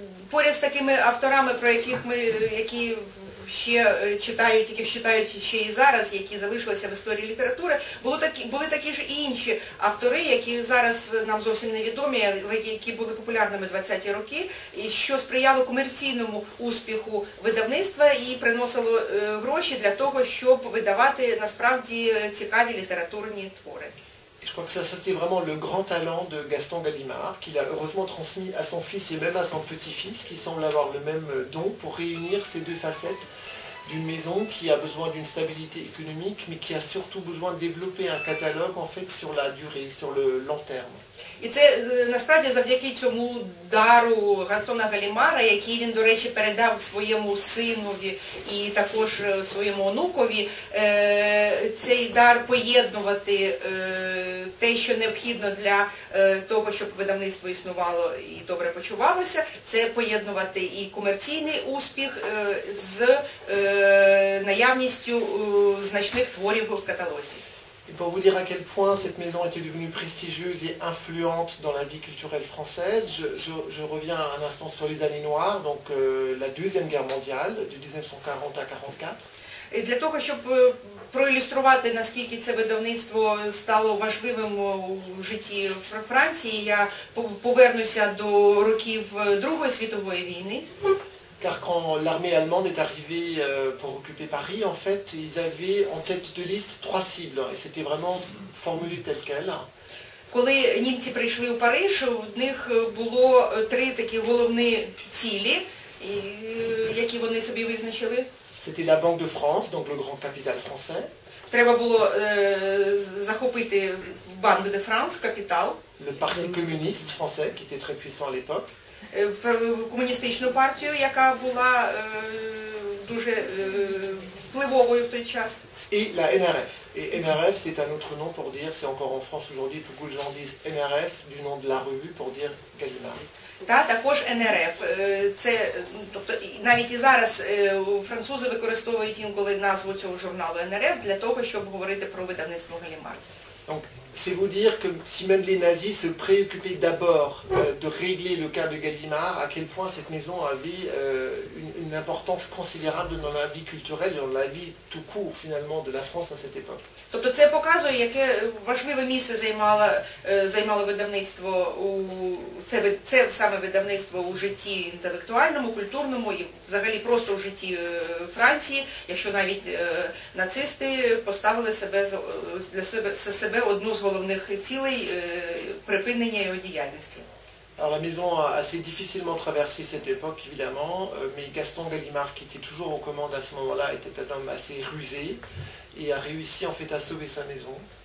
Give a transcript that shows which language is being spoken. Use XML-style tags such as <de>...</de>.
<uk>Поряд з такими авторами, про які ще читають ще і зараз, які залишилися в історії літератури, були такі ж і інші автори, які зараз нам зовсім невідомі, але які були популярними в 20-ті роки, і що сприяло комерційному успіху видавництва і приносило гроші для того, щоб видавати насправді цікаві літературні твори.</uk> <fr>Je crois que ça c'était vraiment le grand talent de Gaston Gallimard, qu'il a heureusement transmis à son fils et même à son petit-fils, qui semble avoir le même don pour réunir ces deux facettes d'une maison qui a besoin d'une stabilité économique, mais qui a surtout besoin de développer un catalogue en fait sur la durée, sur le long terme.</fr> <uk>І це насправді завдяки цьому дару Гастона Галімара, який він, до речі, передав своєму синові і також своєму онукові, цей дар поєднувати те, що необхідно для того, щоб видавництво існувало і добре почувалося, це поєднувати і комерційний успіх з наявністю значних творів в каталозі.</uk> <fr>Et pour vous dire à quel point cette maison était devenue prestigieuse et influente dans la vie culturelle française, je reviens un instant sur les années noires, donc la Deuxième Guerre mondiale, de 1940 à 1944.</fr> <uk>І для того, щоб проілюструвати, наскільки це видавництво стало важливим у житті Франції, я повернуся до років Другої світової війни.</uk> <fr>Car quand l'armée allemande est arrivée pour occuper Paris, en fait, ils avaient en tête de liste 3 cibles, et c'était vraiment formulé tel quel.</fr> <uk>Коли німці прийшли у Париж, в них було 3 такі головні цілі, які вони собі визначили.</uk> <fr>C'était la Banque de France, donc le grand capital français.</fr> <uk>Треба було захопити Банк де Франс, капітал.</uk> <fr>Le Parti communiste français, qui était très puissant à l'époque.</fr> <uk>Комуністичну партію, яка була дуже впливовою в той час.</uk> <fr>Et la NRF. Et NRF, c'est un autre nom pour dire, c'est encore en France aujourd'hui, beaucoup de gens disent NRF, du nom de la revue, pour dire Gallimard.</fr> <uk>Та також НРФ. Це, тобто, навіть і зараз французи використовують інколи назву цього журналу НРФ для того, щоб говорити про видавництво Галімар.</uk> <fr>Donc, c'est vous dire que si même les nazis se préoccupaient d'abord de régler le cas de Gallimard, à quel point cette maison avait une importance considérable dans la vie culturelle et dans la vie tout court finalement de la France à cette époque.</fr> <uk>Тобто це показує, яке важливе місце займало видавництво, це саме видавництво у житті інтелектуальному, культурному і взагалі просто у житті Франції, якщо навіть нацисти поставили для себе одну з головних цілей припинення його діяльності.</uk> <fr>Alors la maison a assez difficilement traversé cette époque évidemment, mais Gaston Gallimard, qui était toujours aux commandes à ce moment-là, était un homme assez rusé et a réussi en fait à sauver sa maison.</fr>